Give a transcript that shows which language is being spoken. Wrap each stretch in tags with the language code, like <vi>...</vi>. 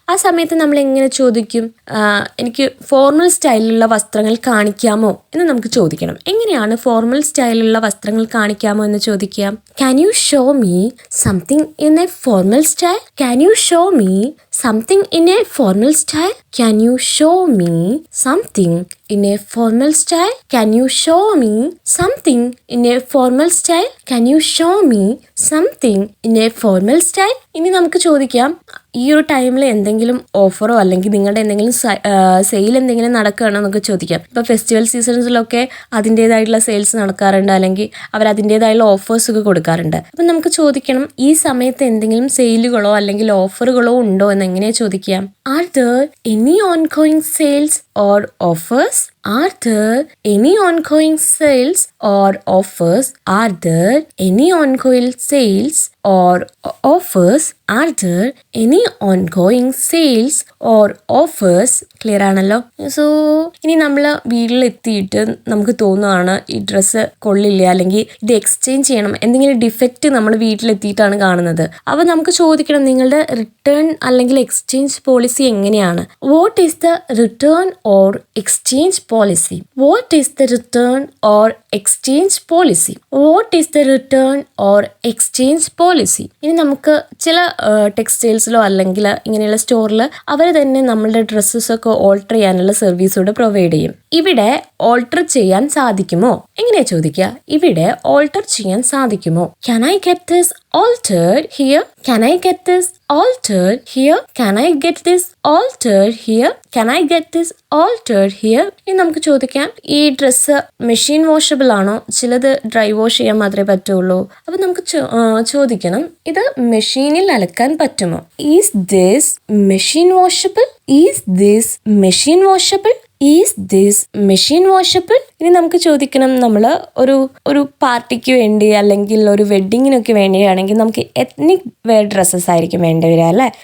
<ml>ആ സമയത്ത് നമ്മൾ എങ്ങനെ ചോദിക്കും? എനിക്ക് ഫോർമൽ സ്റ്റൈലിലുള്ള വസ്ത്രങ്ങൾ കാണിക്കാമോ എന്ന് നമുക്ക് ചോദിക്കണം. എങ്ങനെയാണ് ഫോർമൽ സ്റ്റൈലിലുള്ള വസ്ത്രങ്ങൾ കാണിക്കാമോ എന്ന് ചോദിക്കാം?</ml> <en>Can you show me something in a formal style? Can you show me something in a formal style? Can you show me something in a formal style? Can you show me something in a formal style? Can you show me something in a formal style?</en> <ml>ഇനി നമുക്ക് ചോദിക്കാം, ഈ ഒരു ടൈമിൽ എന്തെങ്കിലും ഓഫറോ അല്ലെങ്കിൽ നിങ്ങളുടെ എന്തെങ്കിലും സെയിൽ എന്തെങ്കിലും നടക്കുകയാണോ എന്നൊക്കെ ചോദിക്കാം. ഇപ്പോൾ ഫെസ്റ്റിവൽ സീസൺസിലൊക്കെ അതിൻ്റേതായിട്ടുള്ള സെയിൽസ് നടക്കാറുണ്ട്, അല്ലെങ്കിൽ അവർ അതിൻ്റേതായുള്ള ഓഫേഴ്സ് ഒക്കെ കൊടുക്കാറുണ്ട്. അപ്പം നമുക്ക് ചോദിക്കണം, ഈ സമയത്ത് എന്തെങ്കിലും സെയിലുകളോ അല്ലെങ്കിൽ ഓഫറുകളോ ഉണ്ടോ എന്ന് എങ്ങനെയാണ് ചോദിക്കാം?</ml> <en>Are there any ongoing sales or offers? Are there any ongoing sales or offers? Are there any ongoing sales or offers? Are there any ongoing sales or offers?</en> <ml>Clear ആണല്ലോ. സോ ഇനി നമ്മൾ വീട്ടിലെത്തിയിട്ട് നമുക്ക് തോന്നുകയാണ് ഈ ഡ്രസ്സ് കൊള്ളില്ല, അല്ലെങ്കിൽ ഇത് exchange ചെയ്യണം, എന്തെങ്കിലും ഡിഫക്റ്റ് നമ്മൾ വീട്ടിലെത്തിയിട്ടാണ് കാണുന്നത്. അപ്പോൾ നമുക്ക് ചോദിക്കണം, നിങ്ങളുടെ റിട്ടേൺ അല്ലെങ്കിൽ എക്സ്ചേഞ്ച് പോളിസി എങ്ങനെയാണ്?</ml> <en>What is the return or exchange policy? What is the return or exchange policy? What is the return or exchange policy?</en> <ml>ഇനി നമുക്ക് ചില ടെക്സ്റ്റൈൽസിലോ അല്ലെങ്കിൽ ഇങ്ങനെയുള്ള സ്റ്റോറിൽ അവർ തന്നെ നമ്മളുടെ ഡ്രസ്സസ് ഒക്കെ ഓൾട്ടർ ചെയ്യാനുള്ള സർവീസോട് പ്രൊവൈഡ് ചെയ്യും. ഇവിടെ ഓൾട്ടർ ചെയ്യാൻ സാധിക്കുമോ? എങ്ങനെയാ ചോദിക്കുക? ഇവിടെ ഓൾട്ടർ ചെയ്യാൻ സാധിക്കുമോ?</ml> <en>Can I get this altered here? Can I get this altered here? Can I get this altered here? Can I get this altered here?</en> <ml>ഇനി നമുക്ക് ചോദിക്കാം, ഈ ഡ്രസ്സ് മെഷീൻ വാഷബിൾ ആണോ? ചിലത് ഡ്രൈ വാഷ് ചെയ്യാൻ മാത്രമേ പറ്റുള്ളൂ. അപ്പൊ നമുക്ക് ചോദിക്കണം, ഇത് മെഷീനിൽ അലക്കാൻ പറ്റുമോ?</ml> <en>Is this machine washable? Is this machine washable? Is this machine washable?</en> <ml>ഇനി നമുക്ക് ചോദിക്കണം, നമ്മൾ ഒരു പാർട്ടിക്ക് വേണ്ടി അല്ലെങ്കിൽ ഒരു വെഡ്ഡിങ്ങിനൊക്കെ വേണ്ടിയാണെങ്കിൽ നമുക്ക് എത്നിക് വെയർ ഡ്രസ്സസ് ആയിരിക്കും വേണ്ടി വരിക അല്ലേ?</ml>